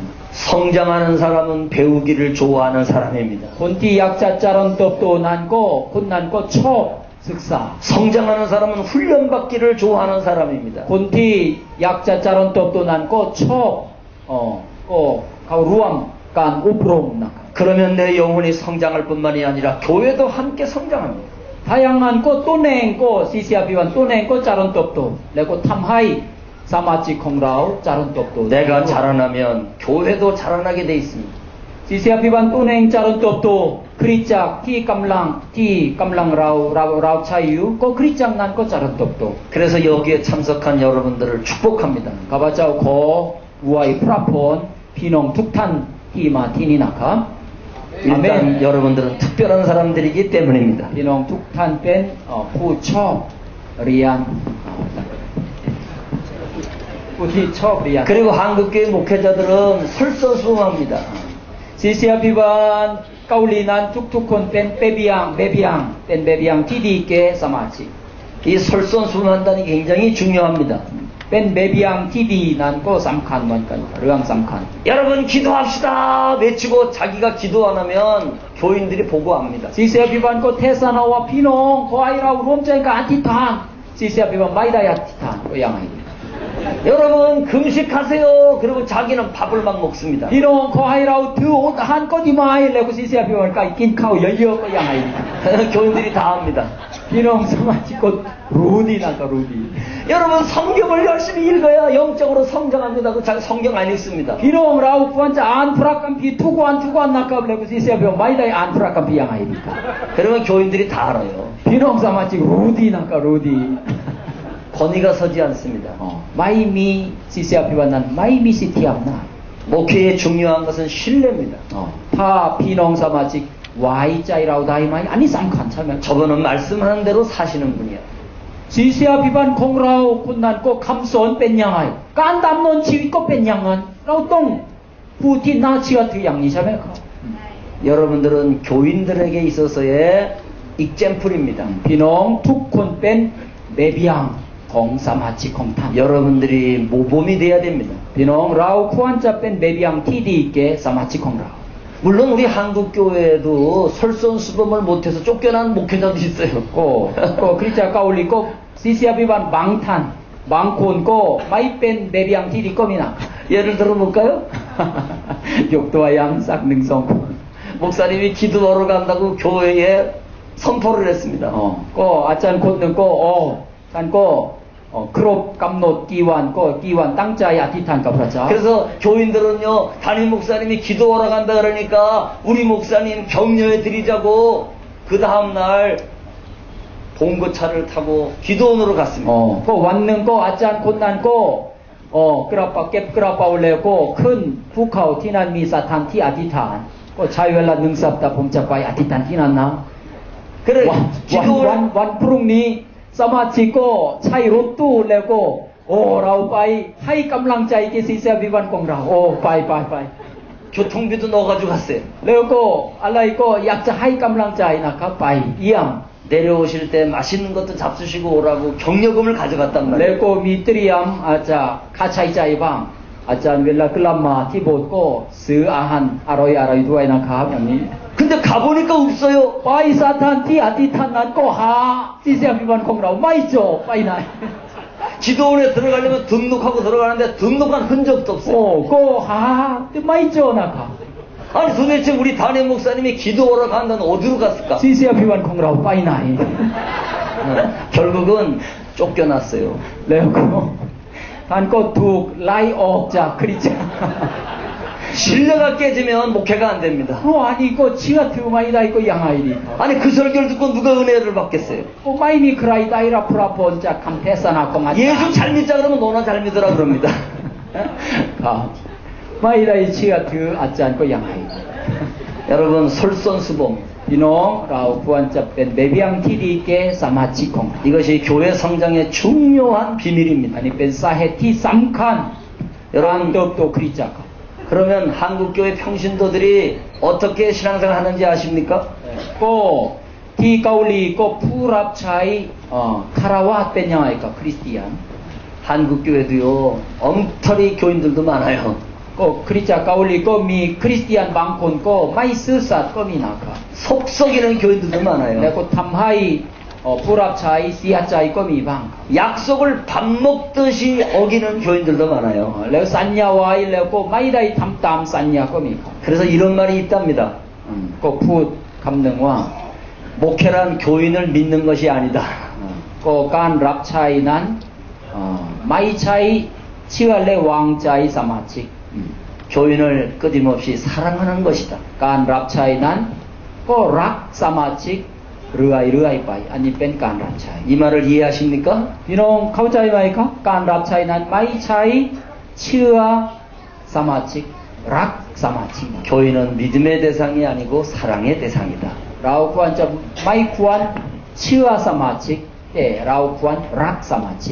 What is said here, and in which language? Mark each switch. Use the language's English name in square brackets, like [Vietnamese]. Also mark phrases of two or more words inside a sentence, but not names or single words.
[Korean] 성장하는 사람은 배우기를 좋아하는 사람입니다. [Thai] คนที่อยากจะเจริญเติบโตนั้นก็คนนั้นก็ชอบศึกษา [Korean] 성장하는 사람은 훈련받기를 좋아하는 사람입니다. [Thai] คนที่อยากจะเจริญเติบโตนั้นก็ชอบก็เข้าร่วมการอบรมนะครับ [Korean] 그러면 내 영혼이 성장할 뿐만이 아니라 교회도 함께 성장합니다. [Thai] ถ้าอย่างนั้นก็ตัวเองก็ศิษยาภิบาลตัวเองก็เจริญเติบโตแล้วก็ทำให้สมาชิกของเราเจริญเติบโต [Korean] 내가 자라나면 교회도 자라나게 돼 있습니다. [Thai] ศิษยาภิบาลตัวเองเจริญเติบโตคริสตจักรที่กำลังเราใช้อยู่ก็คริสตจักรนั้นก็เจริญเติบโต [Korean] 그래서 여기에 참석한 여러분들을 축복합니다. [Thai] ข้าพเจ้าขออวยพระพรพี่น้องทุกท่านที่มาที่นี่นะครับ [Korean] 일단 아멘. 여러분들은 특별한 사람들이기 때문입니다. [Thai] พี่น้องทุกท่านเป็นผู้ชอบเรียนผู้ที่ชอบเรียน [Korean] 그리고 한국교회 목회자들은 설서수범합니다. [Thai] ศิษยาภิบาลเกาหลีนั้นทุกๆคนเป็นเบเบียงเป็นเบเบียงที่ดีแก่สมาชิก [Korean] 이 설선수범한다는 게 굉장히 중요합니다. [Thai] เป็นเบเบียงที่ดีนั้นก็สำคัญเหมือนกันเรื่องสำคัญ [Korean] 여러분 기도합시다 외치고 자기가 기도 안 하면 교인들이 보고합니다. [Thai] ศิษยาภิบาลก็เทศนาว่าพี่น้องขอให้เราร่วมใจกันอธิษฐานศิษยาภิบาลไม่ได้อธิษฐานก็ยังไง [Korean] 여러분 금식하세요. 그리고 자기는 밥을 막 먹습니다. [Thai] พี่น้องขอให้เราถืออดอาหารก็ดีไหมแล้วก็ศิษยาภิบาลก็กินข้าวเยอะๆก็ยังไง [Korean] 교인들이 다 합니다. [Thai] พี่น้องสมาชิกก็รู้ดีนะก็รู้ดี [Korean] 여러분 성경을 열심히 읽어야 영적으로 성장합니다. 그 자기 성경 안 읽습니다. [Thai] พี่น้องเราควรจะอ่านพระคัมภีร์ทุกวันนะครับแล้วก็ศิษยาภิบาลไม่ได้อ่านพระคัมภีร์ยังไงดีครับ [Korean] 그러면 교인들이 다 알아요. [Thai] พี่น้องสมาชิกรู้ดีนะก็รู้ดี [Korean] 권위가 서지 않습니다. [Thai] ไม่มีศิษยาภิบาลนั้นไม่มีสิทธิอำนาจ [Korean] 목회의 중요한 것은 신뢰입니다. [Thai] ถ้าพี่น้องสมาชิกไว้ใจเราได้ไหมอันนี้สำคัญใช่ไหม [Korean] 저분은 말씀하는 대로 사시는 분이야. [Thai] ศิษยาภิบาลของเราคนนั้นก็คำสอนเป็นยังไงการดำเนินชีวิตก็เป็นอย่างนั้นเราต้องผู้ที่น่าเชื่อถืออย่างนี้ใช่ไหมครับ [Korean] 여러분들은 교인들에게 있어서의 익잼플입니다. [Thai] พี่น้องทุกคนเป็นเบเบียงของสมาชิกของท่าน [Korean] 여러분들이 모범이 돼야 됩니다. [Thai] พี่น้องเราควรจะเป็นเบเบียงที่ดีแก่สมาชิกของเรา [Korean] 물론 우리 한국 교회에도 설선수범을 못해서 쫓겨난 목회자도 있어요. [Thai] ก็คริสตจักรเกาหลีก็ศิษยาภิบาลบางท่านบางคนก็ไม่เป็นเบเบียงที่ดีก็มีนะ [Korean] 예를 들어볼까요? [Thai] ยกตัวอย่างสักหนึ่งสองคน [Korean] 목사님이 기도하러 간다고 교회에 선포를 했습니다. [Thai] ก็อาจารย์คนหนึ่งก็ท่านก็ครบกำหนดกี่วันตั้งใจอธิษฐานกับพระเจ้า [Korean] 그래서 교인들은요 담임 목사님이 기도하러 간다 그러니까 우리 목사님 격려해 드리자고 그 다음 날 봉고차를 타고 기도원으로 갔습니다. [Thai] ก็วันหนึ่งก็อาจารย์คนนั้นก็กระเป๋าเก็บกระเป๋าแล้วก็ขึ้นภูเขาที่นั่นมีสถานที่อธิษฐานก็ใช้เวลา1 สัปดาห์ผมจะไปอธิษฐานที่นั่นนะ [Korean] 그래 [Thai] วันพรุ่งนี้สมาชิกก็ใช้รถตู้แล้วก็เราไปให้กำลังใจกิศิษยาภิบาลของเราไป [Korean] 교통비도 넣어가지고 갔어요. [Thai] แล้วก็อะไรก็อยากจะให้กำลังใจนะครับไปเยี่ยม [Korean] 내려오실 때 맛있는 것도 잡수시고 오라고 격려금을 가져갔단 [Thai] แล้ว [Korean] 말이에요. [Thai] ก็มีเตรียมอาจจะค่าใช้จ่ายบ้างอาจารย์เวลากลับมาที่โบสถ์ก็ซื้ออาหารอร่อยด้วยนะครับอย่างนี้ [Korean] 근데 가보니까 없어요. [Thai] ไปสถานที่อธิษฐานนั้นก็หาศิษยาภิบาลของเราไม่เจอไปไหน [Korean] 기도원에 들어가려면 등록하고 들어가는데 등록한 흔적도 없어요. [Thai] ก็หาไม่เจอนะครับ [Korean] 아니 도대체 우리 담임 목사님이 기도하러 간다는 어디로 갔을까? [Thai] ศิษยาภิบาลของเราไปไหน [Korean] 결국은 쫓겨났어요. [Thai] แล้วก็ท่านก็ถูกไล่ออกจากคริสตจักร [Korean] 신뢰가 깨지면 목회가 안 됩니다. [Thai] อันนี้ก็เชื่อถือไม่ได้ก็ยังไงดีครับ [Korean] 아니 그 설교를 듣고 누가 은혜를 받겠어요? [Thai] ก็ไม่มีใครได้รับพระพรจากคำเทศนาของอาจารย์ [Korean] 예수 잘 믿자 그러면 너나 잘 믿으라 그럽니다. [Thai] ครับไม่ได้เชื่อถืออาจารย์ก็ยังไง [Korean] 여러분 설선수범 [Thai] พี่น้องเราควรจะเป็นเบเบียงที่ดีแก่สมาชิกของเรา [Korean] 이것이 교회 성장의 중요한 비밀입니다. [Thai] อันนี้เป็นสาเหตุที่สำคัญการเติบโตคริสตจักร [Korean] 그러면 한국교회 평신도들이 어떻게 신앙생활 하는지 아십니까? [Thai] ก็ที่เกาหลีก็ผู้รับใช้คารวะเป็นยังไงกับคริสเตียน [Korean] 한국교회도요 엉터리 교인들도 많아요. [Thai] ก็คริสตจักรเกาหลีก็มีคริสเตียนบางคนก็ไม่ซื่อสัตย์ก็มีนะครับ [Korean] 속썩이는 교인들도 [Thai] แล้ว [Korean] 많아요. [Thai] ก็ทำให้ผู้รับใช้เสียใจก็มีบ้าง [Korean] 약속을 밥 먹듯이 어기는 교인들도 많아요. [Thai] แล้วสัญญาไว้แล้วก็ไม่ได้ทำตามสัญญาก็มีครับ [Korean] 그래서 이런 말이 있답니다. [Thai] ก็พูดคำหนึ่งว่า [Korean] 목회란 교인을 믿는 것이 아니다. [Thai] ก็การรับใช้นั้นไม่ใช่เชื่อและวางใจสมาชิก [Korean] 교인을 끊임없이 사랑하는 것이다. [Thai] การรับใช้นั้นก็รักสมาชิกเรื่อยๆไปอันนี้เป็นการรับใช้ [Korean] 이 말을 이해하십니까? [Thai] พี่น้องเข้าใจไหมครับการรับใช้นั้นไม่ใช่เชื่อสมาชิกรักสมาชิก [Korean] 교인은 믿음의 대상이 아니고 사랑의 대상이다. [Thai] เราควรจะไม่ควรเชื่อสมาชิกแต่เราควรรักสมาชิก